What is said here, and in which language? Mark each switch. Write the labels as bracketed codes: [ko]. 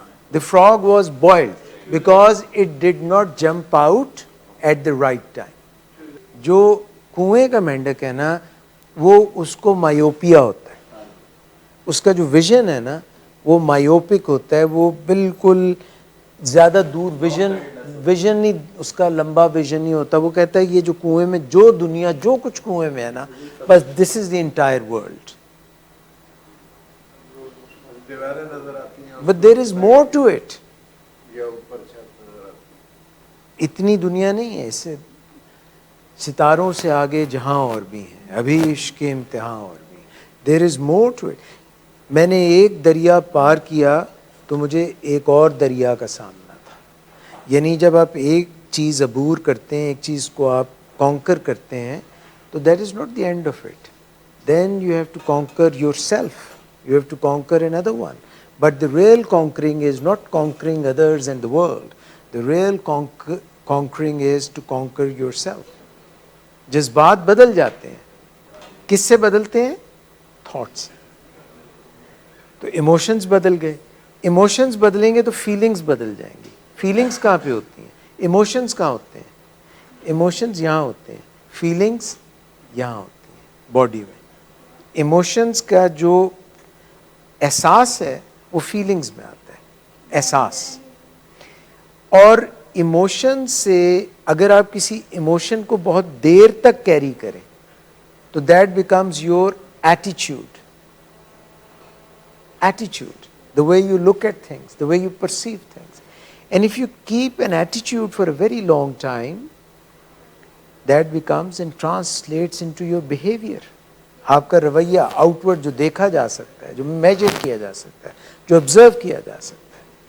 [en] The frog was boiled because it did not jump out at the right time. [ur] جو کنویں کا مینڈک ہے نا, وہ اس کو مایوپیا ہوتا ہے, اس کا جو ویژن ہے نا وہ مایوپک ہوتا ہے, وہ بالکل زیادہ دور ویژن نہیں, اس کا لمبا ویژن نہیں ہوتا. وہ کہتا ہے یہ جو کنویں میں جو دنیا جو کچھ کنویں میں ہے نا, بس دس از the entire world. [en] But there is more to it. [ur] اتنی دنیا نہیں ہے, اس سے ستاروں سے آگے جہاں اور بھی ہیں, ابھی عشق کے امتحان اور بھی. [en] There is more to it. [ur] میں نے ایک دریا پار کیا تو مجھے ایک اور دریا کا سامنا تھا. یعنی جب آپ ایک چیز عبور کرتے ہیں, ایک چیز کو آپ کانکر کرتے ہیں, تو that is not the end of it. [en] Then you have to conquer yourself. You have to conquer another one. But the real conquering is not conquering others and the world. The real conquering is to conquer yourself. [ur] جذبات بدل جاتے ہیں, کس سے بدلتے ہیں؟ Thoughts سے. تو ایموشنز بدل گئے, ایموشنز بدلیں گے تو فیلنگز بدل جائیں گی. فیلنگز کہاں پہ ہوتی ہیں؟ ایموشنز کہاں ہوتے ہیں؟ ایموشنز یہاں ہوتے ہیں, فیلنگز یہاں ہوتی ہیں باڈی میں. ایموشنز کا جو احساس ہے وہ فیلنگز میں آتا ہے, احساس. اور ایموشن سے اگر آپ کسی ایموشن کو بہت دیر تک کیری کریں تو that becomes your ایٹیچیوڈ. [en] Attitude, the way you look at things, the way you perceive things. And if you keep an attitude for a very long time, that becomes and translates into your behavior. [ur] آپ کا رویہ out word جو دیکھا جا سکتا ہے, جو major کیا جا سکتا ہے, جو آبزرو کیا جا سکتا ہے.